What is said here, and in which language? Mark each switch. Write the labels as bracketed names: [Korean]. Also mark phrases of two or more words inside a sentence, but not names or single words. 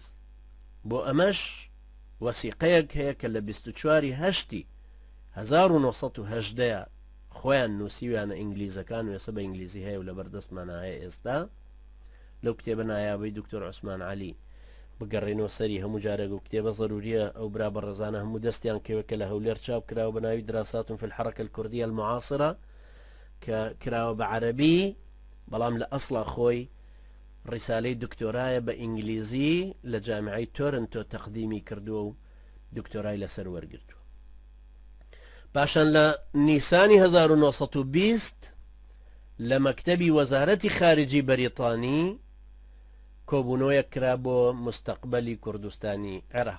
[Central Kurdish] بۆ ئەمەش وەسیقەیەک هەیە کە لە 24/8/1970 خۆیان نووسیویانە ئینگلیزەکان و ێستا بە ئینگلیزی هەیە و لە بەردەستمانە هەیە ئێستا. لەو کتێبە نایابەی دکتۆر عوسمان عەلی بگەڕێنەوە سەری هەموو جارێک و کتێبە ضروریە ئەو برا بەڕێزانە هەموو دەستیان کەوە کە لە هەولێر چاپ کراوە بە ناوی دراسات في الحركة الكردية المعاصرة کە کراوە بە عەرەبی، بەڵام لە ئەسڵا خۆی ڕیسالەی دکتۆرایە بە ئینگلیزی لە جامعەی تۆرنتۆ تەقدیمی کردووە و دکتۆرای لەسەر وەرگرتووە. پاشان لە نیسانی 1920 لە مەکتەبی وەزارەتی خارجی بەریتانی کۆبوونەوەیەک کرا بۆ مستەقبەلی کوردستانی عێراق.